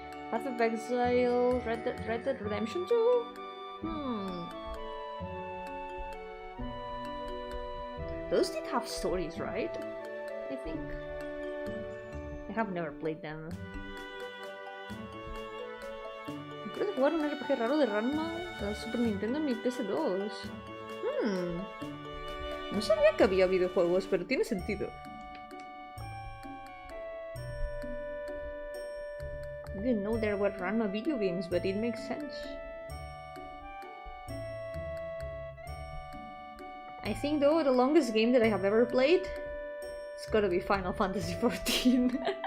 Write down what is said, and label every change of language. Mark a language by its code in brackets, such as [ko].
[en] Path of Exile, Red Dead Redemption 2? Those did have stories, right? I think. I have never played them. [es] Creo que jugar un RPG raro de Ranma de Super Nintendo en mi PS2. No sabía que había videojuegos, pero tiene sentido. [en] I didn't know there were Ranma video games, but it makes sense. I think though the longest game that I have ever played, it's gotta be Final Fantasy XIV.